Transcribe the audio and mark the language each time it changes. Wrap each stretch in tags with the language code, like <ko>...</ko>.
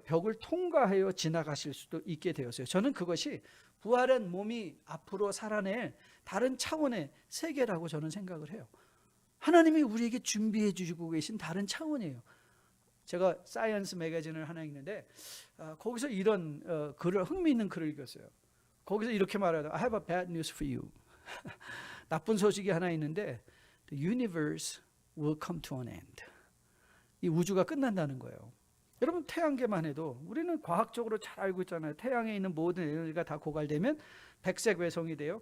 <ko>벽을 통과하여 지나가실 수도 있게 되었어요. 저는 그것이 부활한 몸이 앞으로 살아낼 다른 차원의 세계라고 저는 생각을 해요. 하나님이 우리에게 준비해 주시고 계신 다른 차원이에요. 제가 사이언스 매거진을 하나 읽는데 거기서 이런 글을, 흥미있는 글을 읽었어요. 거기서 이렇게 말하더라고요.</ko> <en>I have a bad news for you.</en> <ko>나쁜 소식이 하나 있는데</ko> <en>The universe will come to an end.</en> <ko>이 우주가 끝난다는 거예요. 여러분, 태양계만 해도 우리는 과학적으로 잘 알고 있잖아요. 태양에 있는 모든 에너지가 다 고갈되면 백색 외성이 돼요.</ko>